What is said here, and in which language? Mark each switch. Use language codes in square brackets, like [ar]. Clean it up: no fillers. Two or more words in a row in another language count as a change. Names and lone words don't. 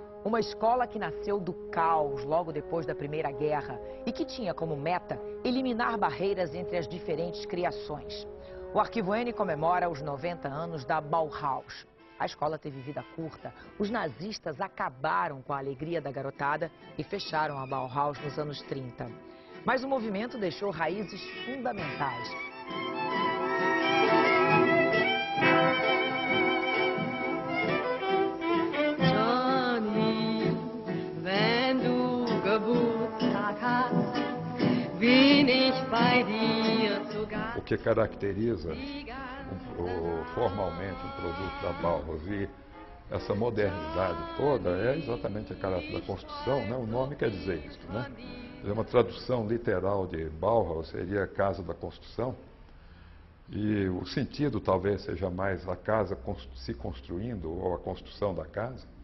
[pt] Uma escola que nasceu do caos logo depois da Primeira Guerra e que tinha como meta eliminar barreiras entre as diferentes criações. O Arquivo N comemora os 90 anos da Bauhaus. A escola teve vida curta. Os nazistas acabaram com a alegria da garotada e fecharam a Bauhaus nos anos 30. Mas o movimento deixou raízes fundamentais. [de] Johnny, wenn du Geburtstag hast, bin ich bei dir zu Gast. [pt] O que caracteriza formalmente um produto da Bauhaus e essa modernidade toda é exatamente a caráter da construção, né? O nome quer dizer isso, né? É uma tradução literal de Bauhaus, seria a casa da construção, e o sentido talvez seja mais a casa se construindo ou a construção da casa.